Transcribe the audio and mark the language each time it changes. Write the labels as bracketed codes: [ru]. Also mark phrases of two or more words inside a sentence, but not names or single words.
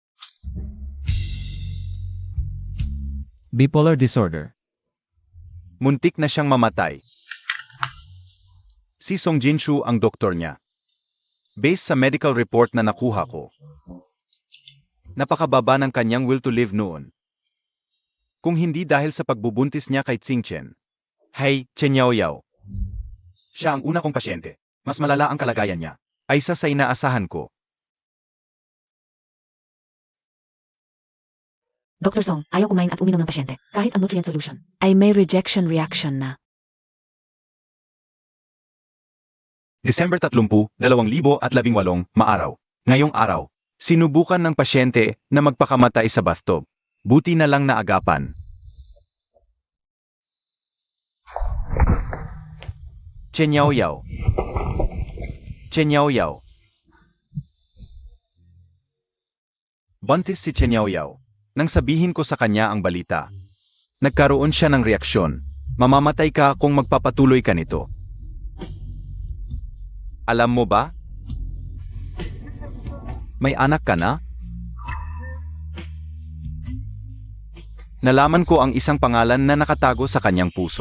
[en] Bipolar disorder. [tl] Muntik na siyang mamatay. Si Song Jinshu ang doktor niya. Based sa [en] medical report [tl] na nakuha ko, napakababa ng kanyang [en] will to live [tl] noon. Kung hindi dahil sa pagbubuntis niya kay Xingchen. Hey, Chen Yao Yao. Siya ang una kong pasyente. Mas malala ang kalagayan niya. Ay sa inaasahan ko. Dr. Song, ayaw kumain at uminom ng pasyente, kahit ang [en] nutrient solution [tl] ay may [en] rejection reaction [tl] na. December 30, 2018, maaraw. Ngayong araw, sinubukan ng pasyente na magpakamatay sa bathtub. Buti na lang naagapan. Chen Yao Yao. Chen Yao Yao. Buntis si Chen Yao Yao. Nang sabihin ko sa kanya ang balita, nagkaroon siya ng reaksyon. Mamamatay ka kung magpapatuloy ka nito. Alam mo ba? May anak ka na? Nalaman ko ang isang pangalan na nakatago sa kanyang puso.